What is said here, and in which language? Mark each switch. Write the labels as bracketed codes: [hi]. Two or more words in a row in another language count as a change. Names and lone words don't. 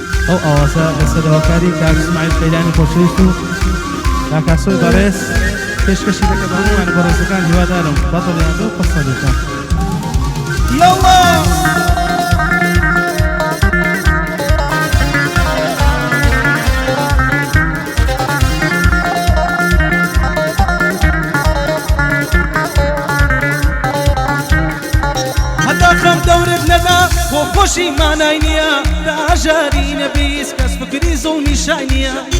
[ckb] ئەو ئاوازە لەسەرەوەکاری کاک ئیسماعیل قەیلانی خۆشەویست و کاک ئاسۆی بەڕێز پێشکەشی دەکەم بە هەمووان بەڕێزەکان هیوادارم بەدڵیان و قەسەدەکان [sdh] يلا خم دورت ندا و خوشی مانای نیا دا جاری نبیس کس فکری ظلمی شای نیا